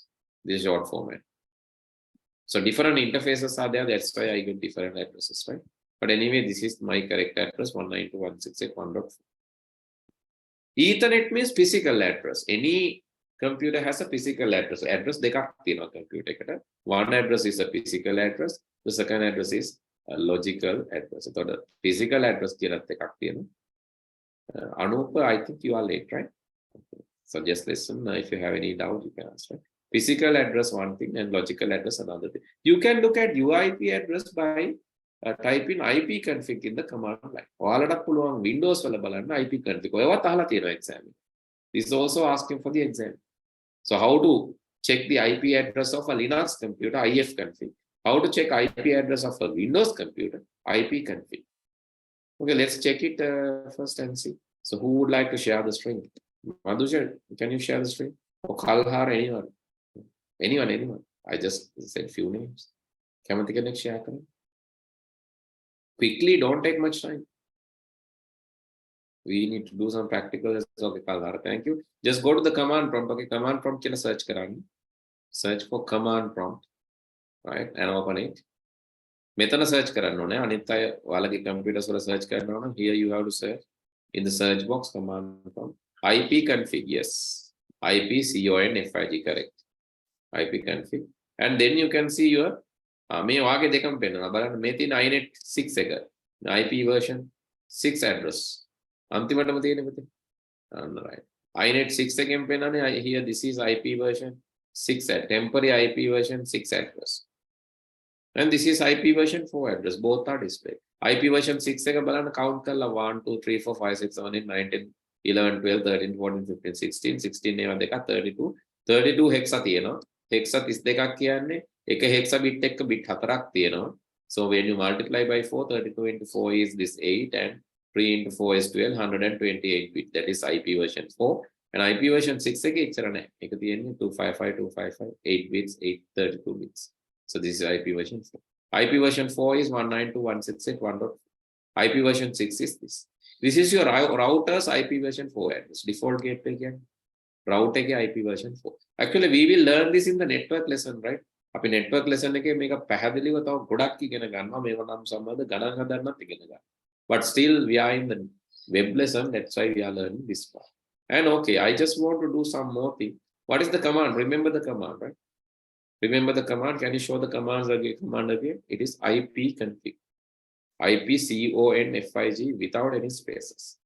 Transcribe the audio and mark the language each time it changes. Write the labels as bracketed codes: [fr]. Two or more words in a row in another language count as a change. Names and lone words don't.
[en] This is short format. So different interfaces are there. That's why I get different addresses, right? But anyway, this is my correct address 192.168.1.4. Ethernet means physical address. Any computer has a physical address. [si] Address dekak තියෙනවා computer එකට. [en] One address is a physical address. The second address is a logical address. So the physical address [si] කියලාත් එකක් තියෙනවා. [en] Anupa, I think you are late, right? Okay. So just listen. If you have any doubt, you can ask. Right? Physical address one thing and logical address another thing. You can look at UIP address by type in IP config in the command line. [si] ඔයාලට පුළුවන් Windows වල බලන්න IP config. ඔයවත් අහලා තියෙනවා exam. [en] This is also asking for the exam. So how to check the IP address of a Linux computer? IF config. How to check IP address of a Windows computer? IP config. Okay, let's check it first and see. So who would like to share the screen? Madhusha, can you share the screen? Or Kalhar, anyone? Anyone. I just said few names. [si] කැමති කෙනෙක් share කරන්න. [en] Quickly, don't take much time. We need to do some practical. Okay, Kalhar, thank you. Just go to the command prompt. [si] Okay, [en] command prompt [si] කියලා search කරන්න. [en] Search for command prompt. Right, and open it. [si] මෙතන search කරන්න ඕනේ. අනිත් අය ඔයාලගේ computers වල search කරනවා නම් [en] here you have to search in the search box command prompt. IP config, yes. IPCONFIG, correct. IP config. And then you can see your [si] මේ වාගේ දෙකම පෙන්නනවා. බලන්න මේ තියෙන INET 6 එක. [en] IP version 6 address. [si] අන්තිමටම තියෙන පුතේ. [en] Right. INET 6 [si] එකෙන් පෙන්නන්නේ [en] here this is IP version 6 at temporary IP version 6 address. And this is IP version 4 address. Both are displayed. [si] IP version 6 එක බලන්න count කරලා 1 2 3 4 5 6 7 8 9 10 11 12 13 14 15 16 16 ඒවා දෙකක් 32 32 hexa තියෙනවා. hexa 32ක් කියන්නේ එක hexa bit එක bit 4ක් තියෙනවා. [en] So when you multiply by 4, 32 into 4 is this 8 and 3 into 4 is 12, 128 bit. That is IP version 4. And IP version 6 [si] එකේ ඉච්චර නැහැ. ඒක තියෙන්නේ 255 255 8 bits 832 bits. [en] So this is IP version 4. IP version 4 is 192.168.1.4. IP version 6 is this. This is your router's IP version 4 address. Default gateway again. Router IP version 4. Actually, we will learn this in the network lesson, right? [si] අපි network lesson එකේ මේක පැහැදිලිව තව ගොඩක් ඉගෙන ගන්නවා. මේව නම් සම්බන්ධ ගණන් හදන්නත් ඉගෙන ගන්නවා. [en] But still we are in the web lesson. That's why we are learning this part. And okay, I just want to do some more thing. What is the command? Remember the command, right? Remember the command. Can you show the commands again? Command again. It is IP config. IPCONFIG without any spaces.